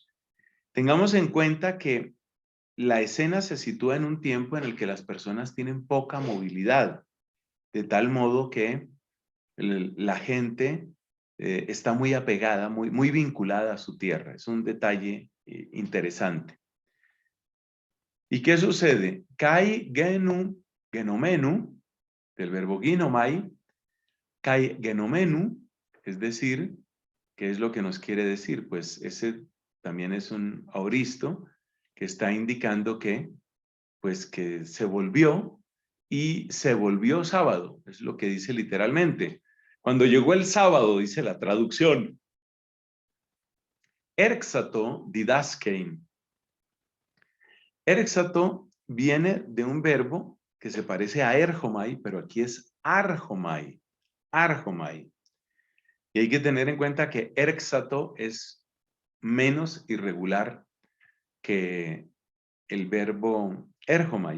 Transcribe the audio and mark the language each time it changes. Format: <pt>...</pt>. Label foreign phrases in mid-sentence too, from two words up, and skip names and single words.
<es>Tengamos en cuenta que la escena se sitúa en un tiempo en el que las personas tienen poca movilidad, de tal modo que la gente está muy apegada, muy vinculada a su tierra. Es un detalle interesante. ¿Y qué sucede?</es> <el>καὶ γενομένου,</el> <es>del verbo</es> <el>ginomai, καὶ γενομένου,</el> <es>es decir, ¿qué es lo que nos quiere decir? Pues ese también es un aoristo que está indicando que, pues que se volvió y se volvió sábado, es lo que dice literalmente. Cuando llegó el sábado, dice la traducción,</es> <el>ἤρξατο διδάσκειν.</el> <es>Erxato viene de un verbo que se parece a erjomai, pero aquí es arjomai, arjomai. Y hay que tener en cuenta que erxato es menos irregular que el verbo erjomai.</es>